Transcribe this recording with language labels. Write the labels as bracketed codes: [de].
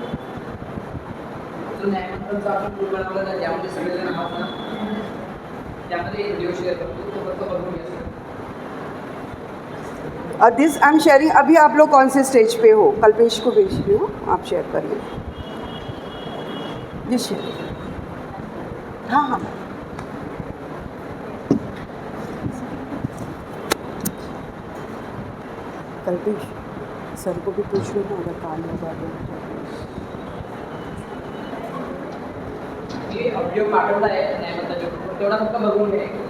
[mr] न्यायालयाचा आपण ग्रुप बनवला आहे ज्यामध्ये सगळेजण आहात ना, त्यामध्ये व्हिडिओ शेअर करतो, तो फक्त बघून घ्या। [en] This I am sharing. [hi] अभी आप लोग कौन से स्टेज पे हो? कल्पेश को भेज रही हो, आप शेयर करिए जी, शेयर। हाँ हाँ, कल्पेश सर को भी पूछ लो ना अगर काम होगा तो। [mr] ये व्हिडिओ पाठवला आहे न्यायालयाचा, तेवढा फक्त बघून घ्या।